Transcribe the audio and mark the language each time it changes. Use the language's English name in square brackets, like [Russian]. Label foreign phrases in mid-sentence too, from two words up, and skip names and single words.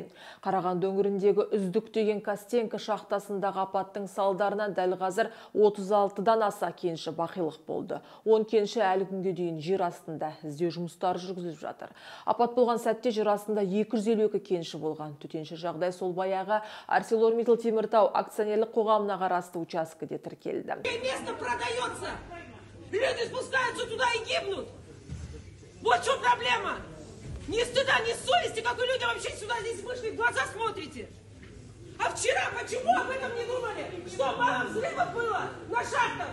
[Kazakh] Қарағанды өңіріндегі үздік деген Костенко шахтасындағы апаттың салдарынан дәл қазір 36-дан аса кенші бақилық болды. 10 кенші әлі күнге дейін жер астында іздеу жұмыстары жүргізіліп жатыр. Апат болған сәтте жер астында 252 кенші болған. Төтенше жағдай сол баяғы ArcelorMittal Теміртау акционерлік қоғамына қарасты учаскеде тіркелді. [Russian] Место продается. Люди спускаются туда и гибнут. Вот в чем проблема. Ни стыда, ни совести, как вы люди вообще сюда здесь вышли, в глаза смотрите. А вчера почему об этом не думали? Что мало взрывов было на шахтах?